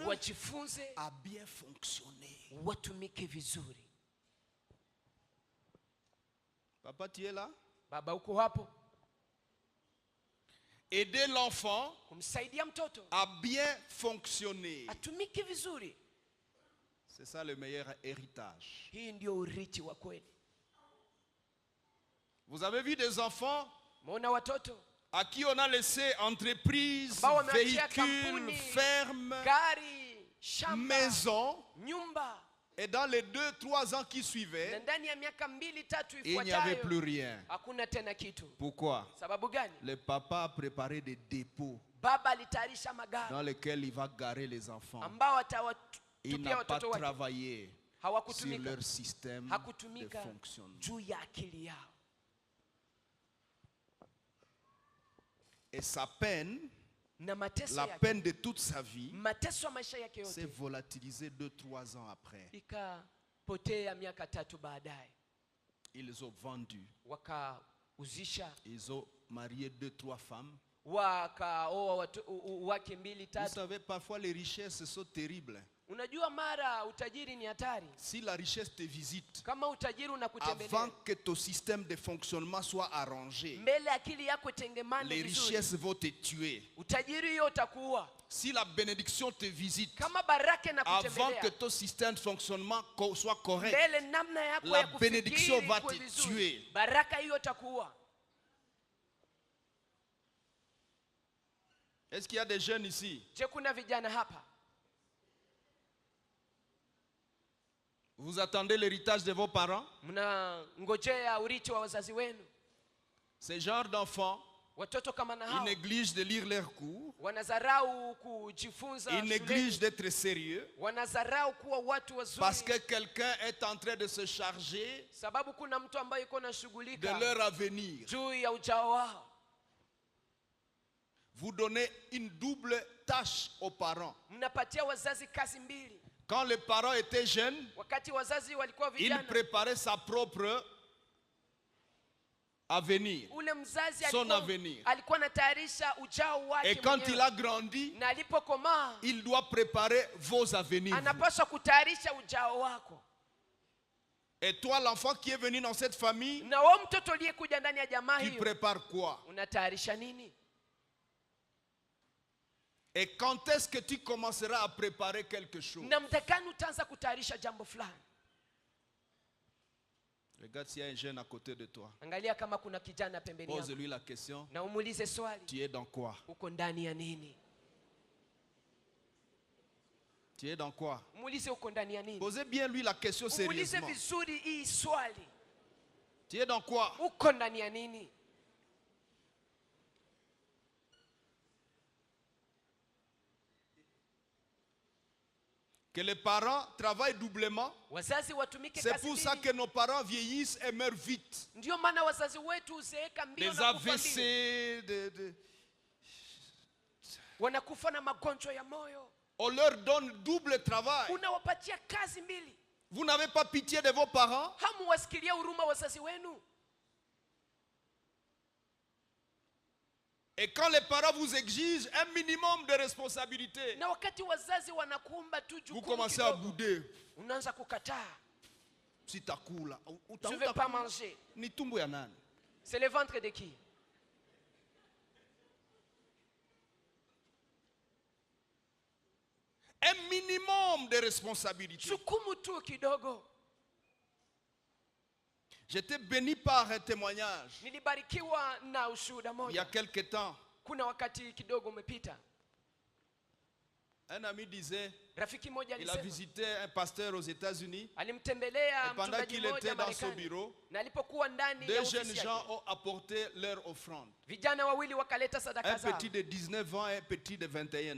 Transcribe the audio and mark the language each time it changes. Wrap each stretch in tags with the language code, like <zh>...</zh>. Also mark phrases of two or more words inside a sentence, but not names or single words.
<sw>wajifunze,</sw> <fr>à bien fonctionner.</fr> <sw>watumike vizuri.</sw> <fr>Papa, tu es là?</fr> <sw>Baba, uko hapo?</sw> <fr>Aider l'enfant</fr> <sw>Kumsaidia mtoto</sw> <fr>à bien fonctionner.</fr> <sw>atumike vizuri.</sw> <fr>C'est ça le meilleur héritage.</fr> <sw>Hii ndio urithi wa kweli.</sw> <fr>Vous avez vu des enfants</fr> <sw>Mona watoto</sw> <fr>à qui on a laissé entreprise,</fr> <sw>ambao wameachia</sw> <fr>véhicule,</fr> <sw>kampuni,</sw> <fr>ferme,</fr> <sw>gari, shamba,</sw> <fr>maison,</fr> <sw>nyumba,</sw> <fr>Et dans les 2-3 ans qui suivaient,</fr> <sw>Na ndani ya miaka 2-3</sw> <fr>il n'y avait</fr> <sw>ifuatayo</sw> <fr>plus rien.</fr> <sw>hakuna tena kitu.</sw> <fr>Pourquoi?</fr> <sw>Sababu gani?</sw> <fr>Le papa a préparé des dépôts</fr> <sw>Baba alitayarisha magari</sw> <fr>dans lesquels il va garer les enfants.</fr> <sw>ambao</sw> <fr>Il</fr> <sw>atawatupia</sw> <fr>n'a pas</fr> <sw>watoto wake.</sw> <fr>travaillé sur</fr> <sw>Hawakutumika,</sw> <fr>leur système de</fr> <sw>hakutumika</sw> <fr>fonctionnement.</fr> <sw>juu ya akili yao.</sw> <fr>Et sa peine,</fr> <sw>Na mateso</sw> <fr>la</fr> <sw>yake,</sw> <fr>peine de toute sa vie,</fr> <sw>mateso ya maisha yake</sw> <fr>s'est</fr> <sw>yote</sw> <fr>volatilisée 2-3 ans après.</fr> <sw>ikapotea miaka 3 baadaye.</sw> <fr>Ils ont vendu.</fr> <sw>Wakauzisha,</sw> <fr>Ils ont marié 2-3 femmes.</fr> <sw>wakaoa wake 2-3.</sw> <fr>Vous savez, parfois les richesses sont terribles.</fr> <sw>Unajua mara utajiri ni hatari.</sw> <fr>Si la richesse te visite,</fr> <sw>Kama utajiri unakutembelea,</sw> <fr>avant que ton système de fonctionnement soit arrangé,</fr> <sw>mbele akili yako tengemane</sw> <fr>les</fr> <sw>vizuri,</sw> <fr>richesses vont te tuer.</fr> <sw>utajiri hiyo utakuua.</sw> <fr>Si la bénédiction te visite,</fr> <sw>Kama baraka na</sw> <fr>avant que</fr> <sw>kutembelea,</sw> <fr>ton système de fonctionnement soit correct,</fr> <sw>mbele namna yako</sw> <fr>la</fr> <sw>ya</sw> <fr>bénédiction</fr> <sw>kufikiri</sw> <fr>va</fr> <sw>ikuwe</sw> <fr>te</fr> <sw>vizuri,</sw> <fr>tuer.</fr> <sw>baraka hiyo itakuua.</sw> <fr>Est-ce qu'il y a des jeunes ici?</fr> <sw>Je, kuna vijana hapa?</sw> <fr>Vous attendez l'héritage de vos parents?</fr> <sw>Mnangojea urithi wa wazazi wenu.</sw> <fr>Ces genres d'enfants,</fr> <sw>Watoto kama na</sw> <fr>ils</fr> <sw>hao</sw> <fr>négligent de lire leurs cours,</fr> <sw>wanadharau kujifunza</sw> <fr>ils négligent</fr> <sw>shuleni,</sw> <fr>d'être sérieux,</fr> <sw>wanadharau kuwa watu wazuri,</sw> <fr>parce que quelqu'un est en train de se charger</fr> <sw>sababu kuna mtu ambaye yuko</sw> <fr>de</fr> <sw>anashughulika</sw> <fr>leur avenir.</fr> <sw>juu ya ujao wao.</sw> <fr>Vous donnez une double tâche aux parents.</fr> <sw>Mnapatia wazazi kazi mbili.</sw> <fr>Quand les parents étaient jeunes,</fr> <sw>Wakati wazazi walikuwa</sw> <fr>il</fr> <sw>vijana,</sw> <fr>préparait sa propre avenir,</fr> <sw>ule mzazi</sw> <fr>son avenir.</fr> <sw>alikuwa anatayarisha ujao wake</sw> <fr>Et quand il</fr> <sw>mwenyewe.</sw> <fr>a grandi,</fr> <sw>Na alipokomaa</sw> <fr>il doit préparer vos avenirs.</fr> <sw>anapaswa kutayarisha ujao wako.</sw> <fr>Et toi, l'enfant qui est venu dans cette famille,</fr> <sw>Na wewe mtoto uliyekuja ndani ya jamaa</sw> <fr>tu</fr> <sw>hiyo,</sw> <fr>prépares quoi?</fr> <sw>unatayarisha nini?</sw> <fr>Et quand est-ce que tu commenceras à préparer quelque chose?</fr> <sw>Na muda gani utaanza kutayarisha jambo fulani?</sw> <fr>Regarde s'il y a un jeune à côté de toi.</fr> <sw>Angalia kama kuna kijana pembeni yako</sw> <fr>Pose-lui la question.</fr> <sw>na umuulize swali,</sw> <fr>Tu es dans quoi?</fr> <sw>uko ndani ya nini?</sw> <fr>Tu es dans quoi?</fr> <sw>Muulize uko ndani ya nini?</sw> <fr>Posez bien lui la question</fr> <sw>Umuulize</sw> <fr>sérieusement.</fr> <sw>vizuri hii swali,</sw> <fr>Tu es dans quoi?</fr> <sw>uko ndani ya nini?</sw> <fr>Que les parents travaillent doublement.</fr> <sw>Wazazi watumike</sw> <fr>C'est</fr> <sw>kazi</sw> <fr>pour ça</fr> <sw>mbili.</sw> <fr>que nos parents vieillissent et meurent vite.</fr> <sw>Ndio maana wazazi wetu uzeeka mbio</sw> <fr>Des</fr> <sw>na kufa</sw> <fr>AVC,</fr> <sw>mbio. Wanakufa na magonjwa ya moyo.</sw> <fr>on leur donne double travail.</fr> <sw>Unawapatia kazi mbili.</sw> <fr>Vous n'avez pas pitié de vos parents?</fr> <sw>Hamuwasikilia huruma wazazi wenu?</sw> <fr>Et quand les parents vous exigent un minimum de responsabilité,</fr> <sw>Na wakati wazazi wanakuomba tu</sw> <fr>vous</fr> <sw>jukumu</sw> <fr>commencez à</fr> <sw>kidogo,</sw> <fr>bouder.</fr> <sw>unaanza kukataa. Si takula,</sw> <fr>Je ne vais pas manger.</fr> <sw>ni tumbo ya nani?</sw> <fr>C'est le ventre de qui? Un minimum de responsabilité.</fr> <sw>Jukumu tu kidogo.</sw> <fr>J'étais béni par un témoignage</fr> <sw>Nilibarikiwa na ushuhuda</sw> <fr>il y a</fr> <sw>moja.</sw> <fr>quelque temps.</fr> <sw>Kuna wakati kidogo umepita.</sw> <fr>Un ami disait,</fr> <sw>Rafiki moja</sw> <fr>il a</fr> <sw>alisema</sw> <fr>visité un pasteur aux États-Unis.</fr> <sw>alimtembelea</sw> <fr>Et pendant</fr> <sw>mchungaji</sw> <fr>qu'il</fr> <sw>mmoja</sw> <fr>était dans son</fr> <sw>Marekani.</sw> <fr>bureau,</fr> <sw>Na alipokuwa ndani ya</sw> <fr>deux jeunes</fr> <sw>ofisi</sw> <fr>gens</fr> <sw>yake,</sw> <fr>ont apporté leur offrande.</fr> <sw>vijana wawili wakaleta sadaka</sw> <fr>Un</fr> <sw>zao.</sw> <fr>petit de 19 ans et un petit de 21 ans.</fr>